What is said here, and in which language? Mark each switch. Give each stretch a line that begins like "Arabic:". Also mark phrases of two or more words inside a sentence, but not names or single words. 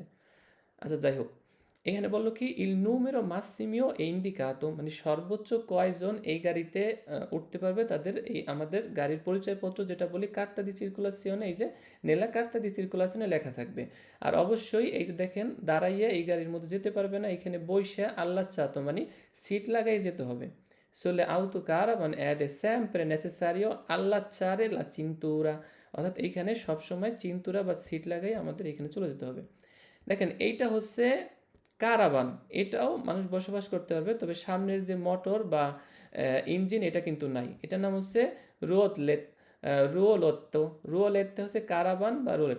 Bangla: আচ্ছা যাই হোক, এখানে বললো কি
Italian: il numero massimo è indicato
Bangla: মানে সর্বোচ্চ কয়জন এই গাড়িতে উঠতে পারবে, তাদের এই আমাদের গাড়ির পরিচয়পত্র যেটা বলি
Italian: carta di circolazione,
Bangla: এই যে
Italian: nella carta di circolazione
Bangla: লেখা থাকবে। আর অবশ্যই এই যে দেখেন দাঁড়াইয়া এই গাড়ির মধ্যে যেতে পারবে না, এখানে বইসা আল্লাহ চাতো মানে সিট লাগাই যেতে হবে।
Italian: sole auto caravan ed è sempre necessario allacciare la cintura,
Bangla: অর্থাৎ এইখানে সবসময় চিন্তুরা বা সিট লাগাই আমাদের এখানে চলে যেতে হবে। দেখেন এইটা হচ্ছে কারাভান, এটাও মানুষ বসবাস করতে পারবে, তবে সামনের যে মোটর বা ইঞ্জিন এটা কিন্তু নাই, এটার নাম হচ্ছে রোলেট, রুয়োলত্তো, রুয়োলেত্তে হচ্ছে কারাভান বা রোলেট।